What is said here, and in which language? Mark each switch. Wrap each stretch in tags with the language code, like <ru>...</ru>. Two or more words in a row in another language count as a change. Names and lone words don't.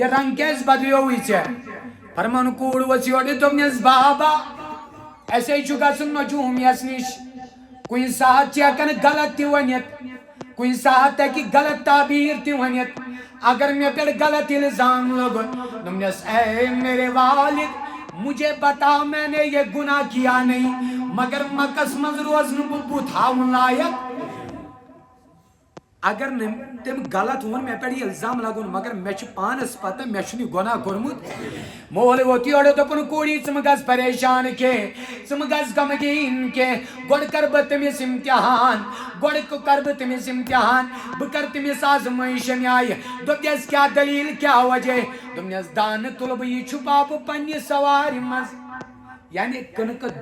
<ks>رنگ کیٛازِ بدلیووُے ژےٚ فرمان کوٗر ؤژھ یورٕ دوٚپنس بابا اَسے چھُ گژھُن نجوٗمِیس نِش کُنہِ ساتہٕ چھِ ہٮ۪کان غلط تہِ ؤنِتھ کُنہِ ساتہٕ ہٮ۪کہِ غلط تعبیٖر تہِ ؤنِتھ اگر مےٚ پٮ۪ٹھ غلط الزام لوٚگُن دوٚپنس</ks> <ur>اے میرے والد مجھے بتا میں نے یہ گناہ کیا نہیں</ur> <ks>مگر مکس منٛز روزنہٕ بہٕ بُتھ ہاوُن لایق اگر نہٕ تٔمۍ غلط ووٚن مےٚ پٮ۪ٹھ یہِ الزام لگُن مگر مےٚ چھِ پانس پتہ مےٚ چھُنہٕ یہِ گۄناہ کوٚرمُت مول ووت یورٕ دوٚپُن کوٗری ژٕ مہٕ گژھ پریشان کینٛہہ ژٕ مہٕ گژھ غمگیٖن کینٛہہ گۄڈٕ کرٕ بہٕ تٔمِس امتحان گۄڈٕ کرٕ بہٕ تٔمِس امتحان بہٕ کرٕ تٔمِس آزمٲیش اَمہِ آیہِ دوٚپنس کیٛاہ دٔلیٖل کیٛاہ وجہ دوٚپنس دانہٕ تُلہٕ بہٕ یہِ چھُپاو بہٕ پننہِ سوارِ منٛز یعنی کٕنکہٕ</ks>